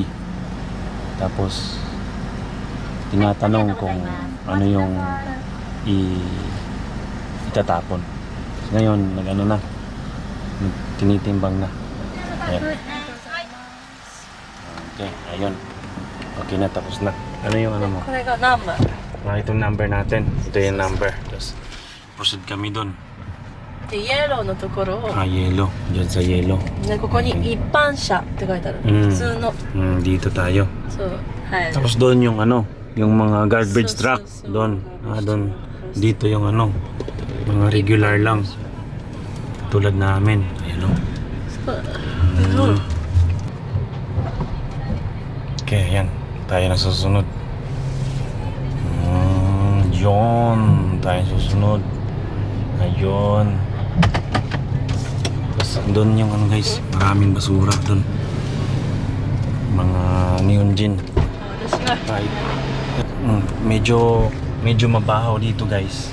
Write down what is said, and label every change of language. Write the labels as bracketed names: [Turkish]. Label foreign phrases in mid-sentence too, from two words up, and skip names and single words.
[Filipino] Tapos tinatanong kung ano yung itatapon. Ngayon, tinitimbang na. Ayan. Okay, ayun. Okay na, tapos na. Ano yung ano mo? [Japanese] これがナンバー [Filipino] Itong number natin. Ito yung number. Tapos, proceed kami dun. [Japanese] でイエローのところを、 [Filipino] Yellow. Diyan sa yellow. [Japanese] ね、ここに一般車って書いてある、うん普通の [Filipino] Dito tayo. [Japanese] そうはい [Filipino] Tapos doon yung ano, yung mga garbage So, truck. so, so, Doon. garbage Doon. truck. Dito yung ano, mga regular lang. Tulad namin. Ayan o. [Japanese] そう、 [Filipino] Okay, ayan. Tayo na susunod. Yun. Tayo susunod. Ayun. Tapos doon yung ano guys, maraming basura doon. Mga neon gin. [Japanese] 私が [Filipino] Right. Medyo mabaho dito guys.